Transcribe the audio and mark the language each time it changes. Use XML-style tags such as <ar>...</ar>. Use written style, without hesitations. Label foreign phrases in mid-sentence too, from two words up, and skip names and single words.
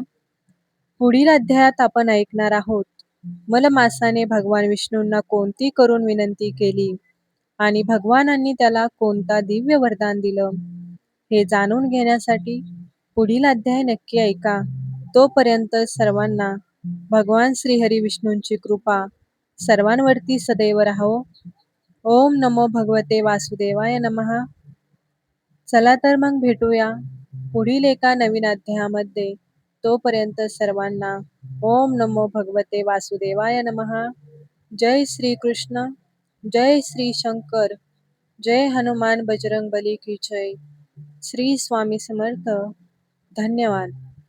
<mr>पुढील अध्यायात आपण ऐकणार आहोत, मलमासाने भगवान विष्णूंना कोणती करून विनंती केली आणि भगवानांनी त्याला कोणता दिव्य वरदान दिलं. हे जाणून घेण्यासाठी पुढील अध्याय नक्की ऐका. तोपर्यंत सर्वांना भगवान श्रीहरी विष्णूंची कृपा सर्वांवरती सदैव राहो.</mr> <sa>ओम नमो भगवते वासुदेवाय नमः.</sa> <mr>चला तर मग भेटूया पुढील एका नवीन अध्यायामध्ये. तोपर्यंत सर्वांना</mr> <sa>ओम नमो भगवते वासुदेवाय नमः.</sa> <hi>जय श्री कृष्ण, जय श्री शंकर, जय हनुमान बजरंग बली की जय.</hi> <mr>श्री स्वामी समर्थ. धन्यवाद.</mr>